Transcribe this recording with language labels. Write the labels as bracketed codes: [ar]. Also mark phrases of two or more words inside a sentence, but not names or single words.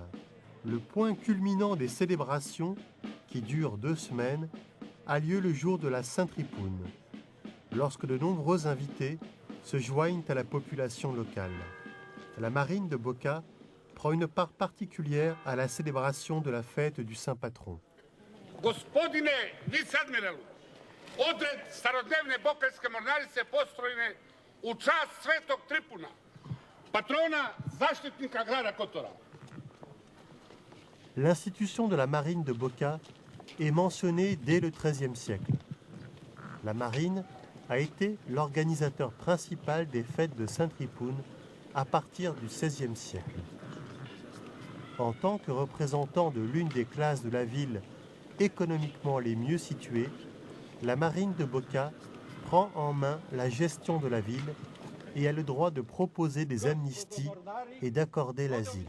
[fr] Le point culminant des célébrations, qui durent 2 semaines, a lieu le jour de la Saint-Tryphoun, lorsque de nombreux invités se joignent à la population locale. La marine de Boka prend une part particulière à la célébration de la fête du saint patron. [hr] Gospodine viceadmiralu, odred starodnevne bokarske mornarice postrojene u čast Svetog Tripuna, patrona zaštitnika grada Kotora. [fr] L'institution de la marine de Boka est mentionnée dès le XIIIe siècle. La marine a été l'organisateur principal des fêtes de Saint-Tryphoun à partir du XVIe siècle. En tant que représentant de l'une des classes de la ville économiquement les mieux situées, la marine de Boka prend en main la gestion de la ville et a le droit de proposer des amnisties et d'accorder l'asile.